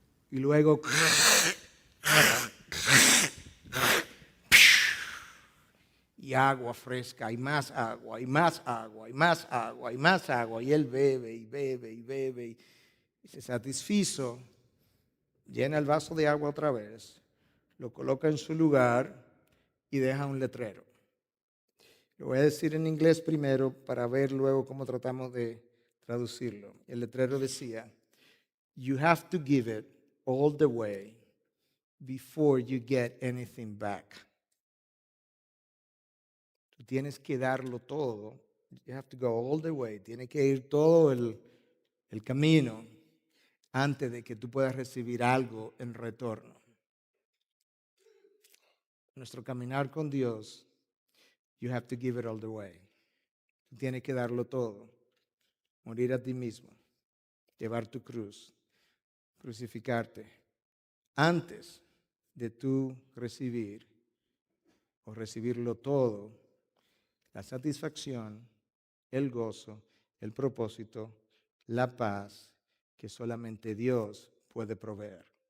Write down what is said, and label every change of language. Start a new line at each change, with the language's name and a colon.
Spanish: Y luego y agua fresca, y más agua, y más agua, y más agua, y más agua. Y él bebe y bebe y bebe y se satisfizo. llena el vaso de agua otra vez, lo coloca en su lugar y deja un letrero. Lo voy a decir en inglés primero para ver luego cómo tratamos de traducirlo. El letrero decía,
English: "You have to give it all the way before you get anything back."
Spanish: Tú tienes que darlo todo.
English: You have to go all the way.
Spanish: Tiene que ir todo el camino antes de que tú puedas recibir algo en retorno. Nuestro caminar con Dios,
English: you have to give it all the way.
Spanish: Tú tienes que darlo todo. Morir a ti mismo. Llevar tu cruz. Crucificarte. Antes de tú recibir o recibirlo todo, la satisfacción, el gozo, el propósito, la paz que solamente Dios puede proveer.